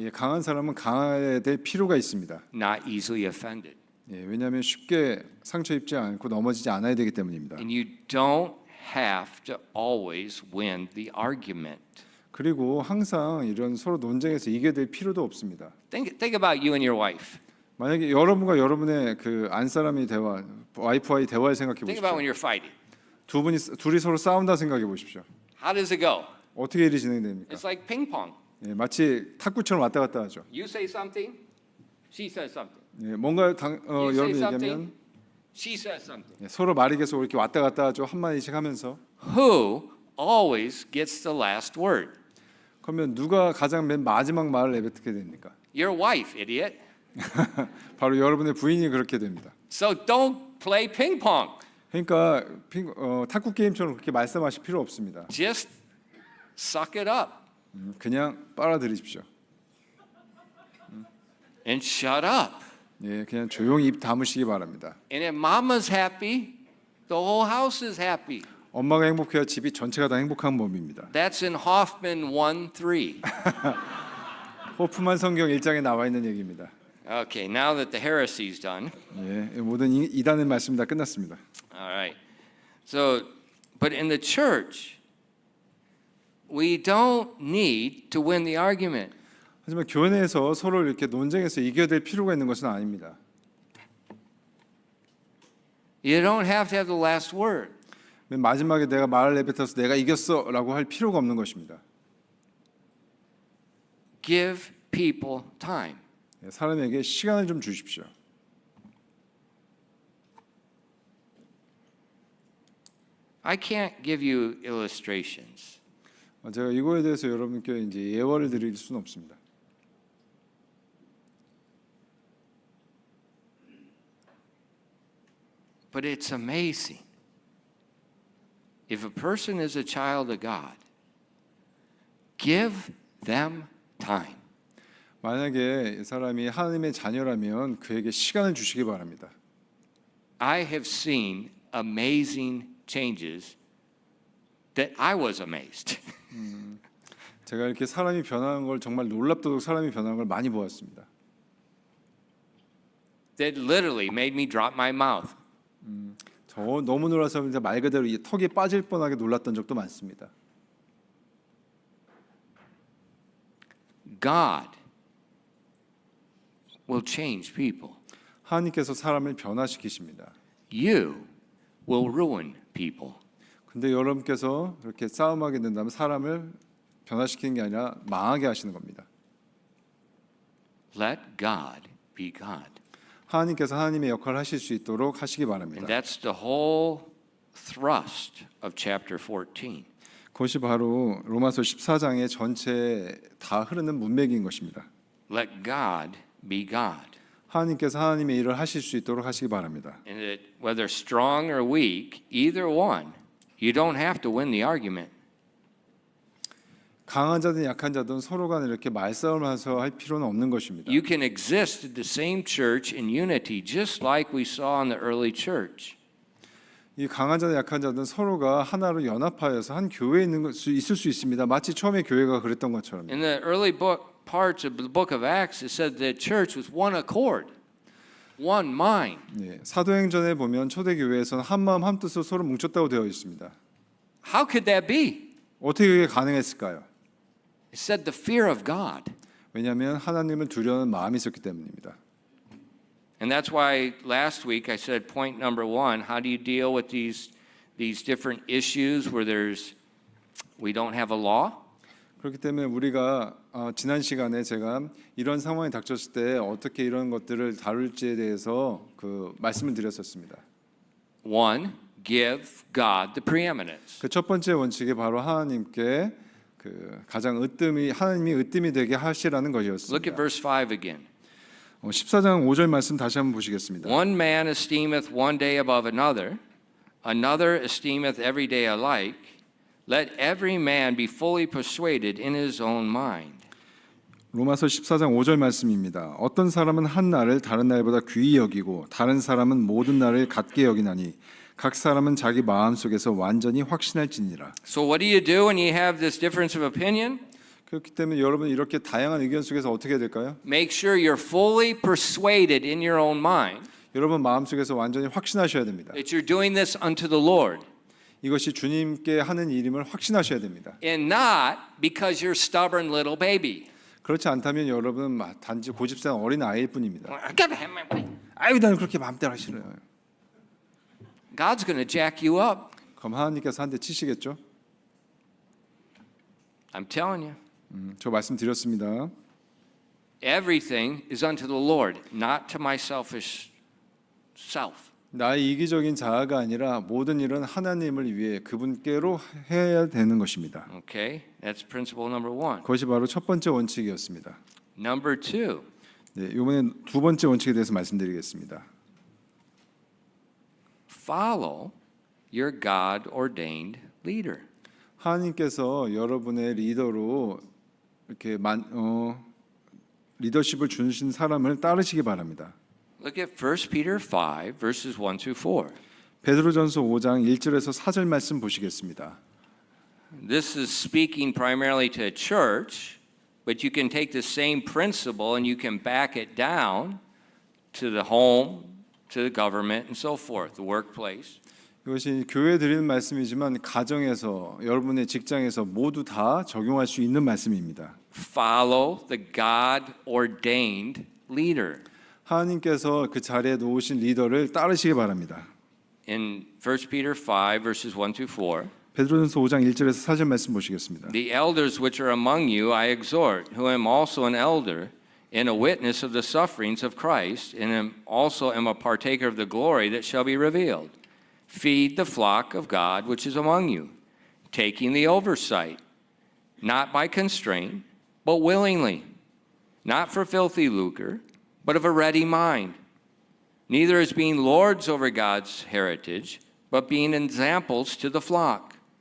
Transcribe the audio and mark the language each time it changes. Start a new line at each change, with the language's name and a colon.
Korean: 예, 강한 사람은 강해야 될 필요가 있습니다.
English: Not easily offended.
Korean: 예, 왜냐하면 쉽게 상처 입지 않고 넘어지지 않아야 되기 때문입니다.
English: And you don't have to always win the argument.
Korean: 그리고 항상 이런 서로 논쟁에서 이겨야 될 필요도 없습니다.
English: Think about you and your wife.
Korean: 만약에 여러분과 여러분의 그 안사람이 대화, 와이프와의 대화를 생각해
English: Think about when you're fighting.
Korean: 둘이 서로 싸운다 생각해 보십시오.
English: How does it go?
Korean: 어떻게 일이 진행됩니까?
English: It's like ping pong.
Korean: 예, 마치 탁구처럼 왔다 갔다 하죠.
English: You say something, she says something.
Korean: 예, 뭔가
English: You say
Korean: 여러분이
English: something,
Korean: 얘기하면
English: she says something.
Korean: 예, 서로 말이 계속 이렇게 왔다 갔다 하죠. 한 마디씩 하면서.
English: Who always gets the last word?
Korean: 그러면 누가 가장 맨 마지막 말을 내뱉게 됩니까?
English: Your wife, idiot.
Korean: 바로 여러분의 부인이 그렇게 됩니다.
English: So don't play ping pong.
Korean: 그러니까 탁구 게임처럼 그렇게 말씀하실 필요 없습니다.
English: Just suck it up
Korean: 그냥 빨아들이십시오.
English: and shut up.
Korean: 예, 그냥 조용히 입 다무시기 바랍니다.
English: And if mama's happy, the whole house is happy.
Korean: 엄마가 행복해야 집이 전체가 다 행복한 법입니다.
English: That's in Hoffman 1:3.
Korean: 호프만 성경 1장에 나와 있는 얘기입니다.
English: Okay, now that the heresy is done.
Korean: 예, 모든 이단의 말씀 다 끝났습니다.
English: All right. So, but in the church, we don't need to win the argument.
Korean: 하지만 교회 내에서 서로 이렇게 논쟁에서 이겨야 될 필요가 있는 것은 아닙니다.
English: You don't have to have the last word.
Korean: 맨 마지막에 내가 말을 내뱉어서 내가 이겼어라고 할 필요가 없는 것입니다.
English: Give people time.
Korean: 예, 사람에게 시간을 좀 주십시오.
English: I can't give you illustrations.
Korean: 제가 이거에 대해서 여러분께 이제 예화를 드릴 수는 없습니다.
English: But it's amazing. If a person is a child of God, give them time.
Korean: 만약에 이 사람이 하나님의 자녀라면 그에게 시간을 주시기 바랍니다.
English: I have seen amazing changes that I was amazed.
Korean: 제가 이렇게 사람이 변하는 걸 정말 놀랍도록 사람이 변하는 걸 많이 보았습니다.
English: That literally made me drop my mouth.
Korean: 저 너무 놀라서 이제 말 그대로 이 턱이 빠질 뻔하게 놀랐던 적도 많습니다.
English: God will change people.
Korean: 하나님께서 사람을 변화시키십니다.
English: You will ruin people.
Korean: 근데 여러분께서 그렇게 싸움하게 된다면 사람을 변화시키는 게 아니라 망하게 하시는 겁니다.
English: Let God be God.
Korean: 하나님께서 하나님의 역할을 하실 수 있도록 하시기 바랍니다.
English: And that's the whole thrust of chapter 14.
Korean: 그것이 바로 로마서 14장의 전체 다 흐르는 문맥인 것입니다.
English: Let God be God.
Korean: 하나님께서 하나님의 일을 하실 수 있도록 하시기 바랍니다.
English: And that whether strong or weak, either one, you don't have to win the argument.
Korean: 강한 자든 약한 자든 서로 간에 이렇게 말싸움하면서 할 필요는 없는 것입니다.
English: You can exist in the same church in unity, just like we saw in the early church.
Korean: 이 강한 자든 약한 자든 서로가 하나로 연합하여서 한 교회에 있을 수 있습니다. 마치 처음에 교회가 그랬던 것처럼.
English: In the early parts of the book of Acts, it said the church was one accord. one mind.
Korean: 예, 사도행전에 보면 초대교회에서는 한 마음 한 뜻으로 서로 뭉쳤다고 되어 있습니다.
English: How could that be?
Korean: 어떻게 그게 가능했을까요?
English: It said the fear of God.
Korean: 왜냐하면 하나님을 두려워하는 마음이 있었기 때문입니다.
English: And that's why last week I said point number one, how do you deal with these different issues where we don't have a law?
Korean: 그렇기 때문에 우리가 지난 시간에 제가 이런 상황이 닥쳤을 때 어떻게 이런 것들을 다룰지에 대해서 그 말씀을 드렸었습니다.
English: One, give God the preeminence.
Korean: 그 첫 번째 원칙이 바로 하나님께 그 가장 하나님이 으뜸이 되게 하시라는
English: Look at
Korean: 것이었습니다.
English: verse 5 again.
Korean: 14장 5절 말씀 다시 한번 보시겠습니다.
English: One man esteemeth one day above another, another esteemeth every day alike. Let every man be fully persuaded in his own mind.
Korean: 로마서 14장 5절 말씀입니다. 어떤 사람은 한 날을 다른 날보다 귀히 여기고 다른 사람은 모든 날을 같게 여기나니 각 사람은 자기 마음속에서 완전히 확신할지니라.
English: So what do you do when you have this difference of opinion?
Korean: 그렇기 때문에 여러분 이렇게 다양한 의견 속에서 어떻게 해야 될까요?
English: Make sure you're fully persuaded in your own mind
Korean: 여러분 마음속에서 완전히 확신하셔야 됩니다.
English: that you're doing this unto the Lord.
Korean: 이것이 주님께 하는 일임을 확신하셔야 됩니다.
English: And not because you're stubborn little baby.
Korean: 그렇지 않다면 여러분은 단지 고집스러운 어린 아이일 뿐입니다. 아유 나는 그렇게 마음대로 하시래요.
English: God's going to jack you up.
Korean: 그럼 하나님께서 한 대 치시겠죠?
English: I'm telling you.
Korean: 저 말씀드렸습니다.
English: Everything is unto the Lord, not to my selfish self.
Korean: 나의 이기적인 자아가 아니라 모든 일은 하나님을 위해 그분께로 해야 되는 것입니다.
English: Okay? That's principle number one.
Korean: 그것이 바로 첫 번째 원칙이었습니다.
English: Number two,
Korean: 네, 이번에 두 번째 원칙에 대해서 말씀드리겠습니다.
English: follow your God-ordained leader.
Korean: 하나님께서 여러분의 리더로 이렇게 리더십을 주신 사람을 따르시기 바랍니다.
English: Look at 1 Peter 5, verses 1 through 4.
Korean: 베드로전서 5장 1절에서 4절 말씀 보시겠습니다.
English: This is speaking primarily to a church, but you can take the same principle and you can back it down to the home, to the government, and so forth, the workplace.
Korean: 이것이 교회에 드리는 말씀이지만 가정에서 여러분의 직장에서 모두 다 적용할 수 있는 말씀입니다.
English: Follow the God-ordained leader.
Korean: 하나님께서 그 자리에 놓으신 리더를 따르시기 바랍니다.
English: In 1 Peter 5, verses 1 through 4,
Korean: 베드로전서 5장 1절에서 4절 말씀 보시겠습니다.
English: the elders which are among you I exhort, who am also an elder, and a witness of the sufferings of Christ, and also am a partaker of the glory that shall be revealed. Feed the flock of God which is among you, taking the oversight, not by constraint, but willingly, not for filthy lucre, but of a ready mind, neither as being lords over God's heritage, but being examples to the flock.